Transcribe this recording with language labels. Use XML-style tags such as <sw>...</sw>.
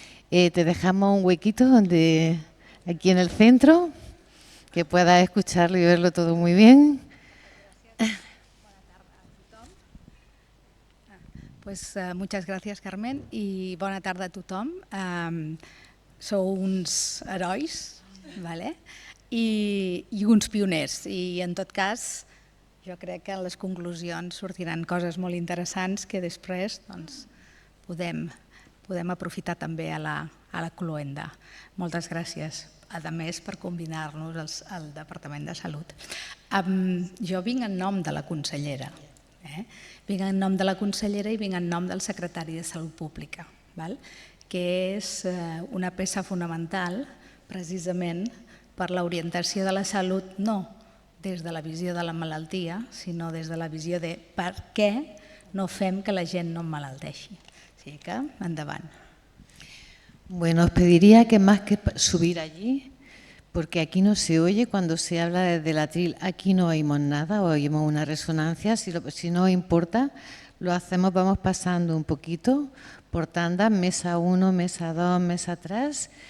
<es>Te dejamos un huequito aquí en el centro, que puedas escucharlo y verlo todo muy bien. Pues, muchas</es> <ca>gràcies, Carmen, i bona tarda a tothom. Sou uns herois, vale? I uns pioners, i en tot cas jo crec que en les conclusions sortiran coses molt interessants que després podem aprofitar també a la cloenda. Moltes gràcies, a més, per convidar-nos al Departament de Salut. Jo vinc en nom de la consellera, vinc en nom de la consellera i vinc en nom del secretari de Salut Pública, que és una peça fonamental precisament per l'orientació de la salut, no des de la visió de la malaltia, sinó des de la visió de per què no fem que la gent no emmalalteixi. O sigui que, endavant.</ca> <es>Bueno, os pediría que más que subir allí, porque aquí no se oye cuando se habla desde el atril, aquí no oímos nada, oímos una resonancia. Si no os importa, lo hacemos, vamos pasando un poquito por tandas, mesa 1, mesa 2, mesa 3.</es>